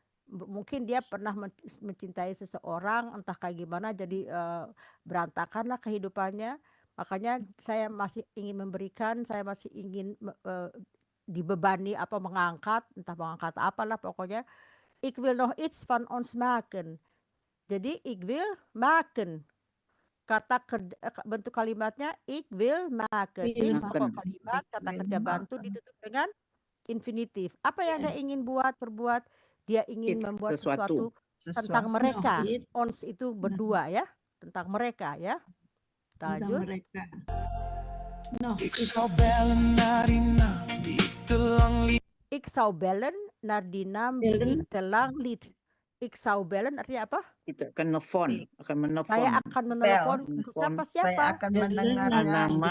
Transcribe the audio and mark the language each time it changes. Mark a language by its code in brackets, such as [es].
[id] Mungkin dia pernah mencintai seseorang, entah kayak gimana, jadi berantakanlah kehidupannya. Makanya saya masih ingin memberikan, saya masih ingin dibebani apa, mengangkat, entah mengangkat apalah pokoknya. [nl] Ik wil nog iets van ons maken. [id] Jadi [nl] ik wil maken. [id] Kata bentuk kalimatnya [nl] ik wil maken. [id] Ik pokok kalimat, kata kerja bantu ditutup dengan infinitif. Apa yang dia ingin perbuat? Dia ingin membuat sesuatu tentang mereka. Ons itu berdua ya, tentang mereka ya. Kita lanjut. [nl] Ik zou bellen naar die naam die ik te lang liet. Ik zou bellen naar die naam die ik te lang liet. Ik zou bellen [id] artinya apa? Kita akan nelfon, akan menelpon. Saya akan menelpon siapa? Saya akan mendengarnya.